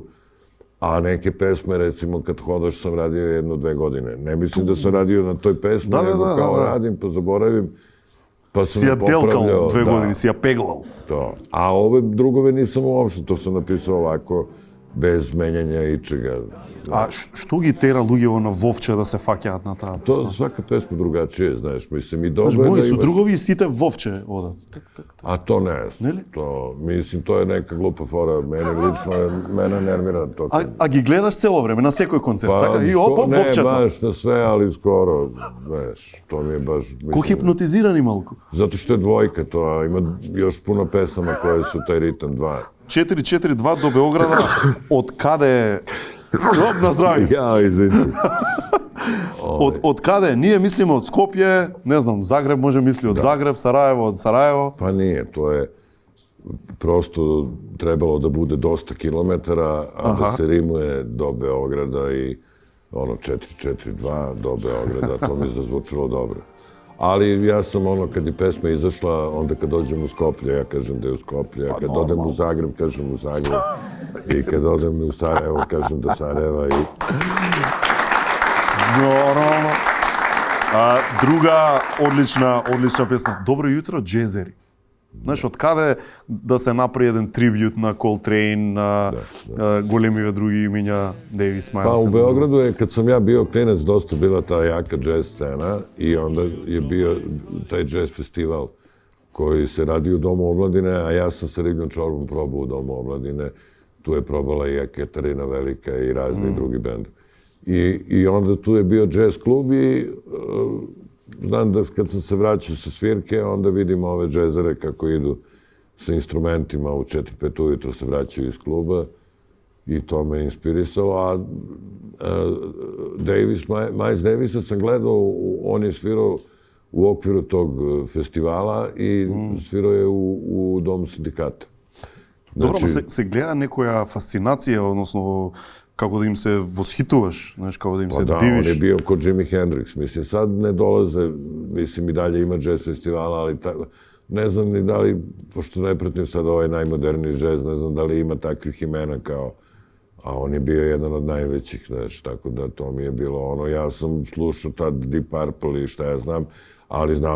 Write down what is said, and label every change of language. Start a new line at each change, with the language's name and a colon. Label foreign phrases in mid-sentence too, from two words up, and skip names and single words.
Serbian: A neke pesme, recimo, kad hodaš sam radio 1-2 godine. Ne mislim da sam radio na toj pesmi, nego kao radim, pa zaboravim, pa sam je popravljao.
Macedonian: Si ja delkal 2 godine, si ja peglal.
Serbian: To. A ove drugove nisam uopšte, to sam napisao ovako, bez menjanja ičega.
Macedonian: A што ги тера луѓето на Вовче да се фаќаат на таа
Serbian: To
Macedonian: песна?
Serbian: svaka pesma drugačije, znaš, mislim, i dobro
Macedonian: Знаеш,
Serbian: je
Macedonian: мои
Serbian: da
Macedonian: су
Serbian: imaš...
Macedonian: другови и сите Вовче одат.
Serbian: A to ne znam.
Macedonian: Neli?
Serbian: To, mislim, to je neka glupa fora. Mene nervira to.
Macedonian: А ги гледаш цело време, на секој концерт,
Serbian: Pa,
Macedonian: така? И опа,
Serbian: ne
Macedonian: Вовчето.
Serbian: baš na sve, ali skoro, znaš, to mi je baš...
Macedonian: Ко хипнотизирани малку.
Serbian: Zato što je dvojka to, a ima još puno pesama koje su taj ritam 2.
Macedonian: 442 до Beograda, од каде... Оп, на здравје.
Serbian: Ja, izvinite.
Macedonian: Од каде? Ние мислиме од Скопје, не знам, Загреб може мисли од Загреб, Сараево од Сараево.
Serbian: Pa nije, to je prosto trebalo da bude dosta kilometara, a da se rimuje do Beograda i ono 442 do Beograda, to mi zazvučilo dobro. Ali ja sam kad je pesma izašla, onda kad dođem u Skoplje, ja kažem da je u Skoplje, a kad odem u Zagreb, kažem u Zagreb. I kad odem u Sarajevo, kažem da Sarajeva i... Normalno.
Macedonian: Друга одлична песна. Добро јутро, джезери. Знаеш, од каде да се направи еден трибјут на Колтрейн, на големиве други имиња, Дейвис, Мајлс?
Serbian: Pa u Beogradu je, kad sam ja bio klinac, dosta bila ta jaka džez scena i onda je bio taj džez festival koji se radi u Domu omladine, a ja sam sa Ribljom čorbom probao u Domu omladine. Tu je probala i Ekaterina Velika i razni drugi bend. I onda tu je bio džez klub i znam da kad sam se vraćao sa svirke, onda vidim ove džezere kako idu sa instrumentima u 4-5 ujutro se vraćaju iz kluba i to me inspirisalo. A Miles Davisa sam gledao, on je svirao u okviru tog festivala i svirao je u Domu sindikata.
Macedonian: Добро, се гледа некоја фасцинација, односно како да им се восхитуваш, знаеш, како да им се
Serbian: Da,
Macedonian: дивиш.
Serbian: on je bio kod Jimi Hendrix. Mislim, sad ne dolaze, mislim, i dalje ima jazz festivala, ali ne znam ni da li, pošto ne pratim sad ovaj najmoderniji jazz, ne znam da li ima takvih imena kao, a on je bio jedan od najvećih, znaš, tako da to mi je bilo ono, ja sam slušao tad Deep Purple i šta ja znam, ali znao